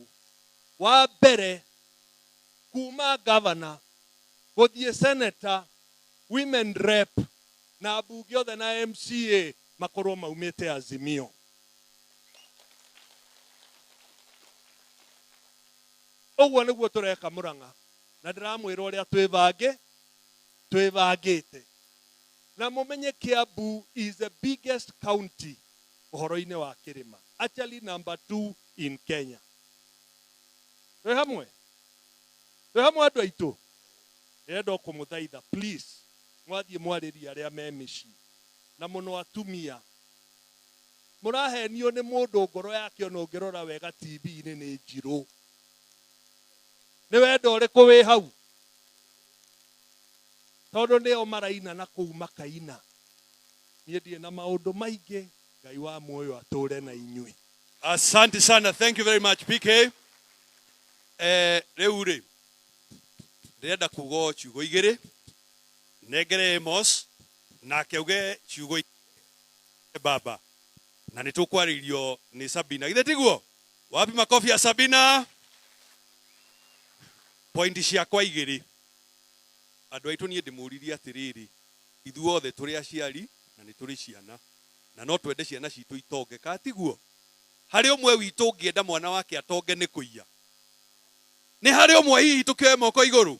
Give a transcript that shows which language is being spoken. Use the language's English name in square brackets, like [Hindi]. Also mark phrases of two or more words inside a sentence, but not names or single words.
[Kikuyu] Wa mbere, kuma governor, gũthiĩ senator, [English] women rep, [Kikuyu] na ambunge othe na MCA makorwo maumĩte azimio. Ũguo nĩguo tũreka Mũrang'a. Na ndĩramwĩra ũrĩa twĩbangĩte. Na mũmenye Kiambu [English] is the biggest county [Kikuyu] ũhoro-inĩ wa kĩrĩma. [English] Actually number 2 in Kenya. [Kikuyu] Twĩ hamwe andũ aitũ. Ndĩrenda kũmũthaitha, please, mwathiĩ mwarĩria arĩa me mĩciĩ. Na mũno atumia. Mũrahenio nĩ mũndũ ngoro yake ona ũngĩrora wega TV-inĩ nĩ njirũ. Nĩ wendo ũrĩkũ wĩ hau? Tondũ nĩo maraina na kũu makaina. Niĩ ndirĩ na maũndũ maingĩ. Ngai wa muoyo atũre na inyuĩ. [Swahili] Asante sana. [English] Thank you very much, PK. [Kikuyu] Rĩu rĩ, ndĩrenda kuga ciugo igĩrĩ. Negere Amos na keuge ciugo baba. Na nĩtũkwarĩrio nĩ Sabina. Githĩ tiguo? [Swahili] Wapi makofi ya Sabina? [Kikuyu] Pointi ciakwa igĩrĩ. Andũ aitũ niĩ ndĩmũririe atĩrĩrĩ, ithuothe tũrĩ aciari na nĩ tũrĩ ciana. Na no twende ciana citũ itonge, katiguo. Harĩ ũmwe witũ ũngĩenda mwana wake atonge nĩ kũiya. Nĩ harĩ ũmwe hihi tũkĩoe moko igũrũ.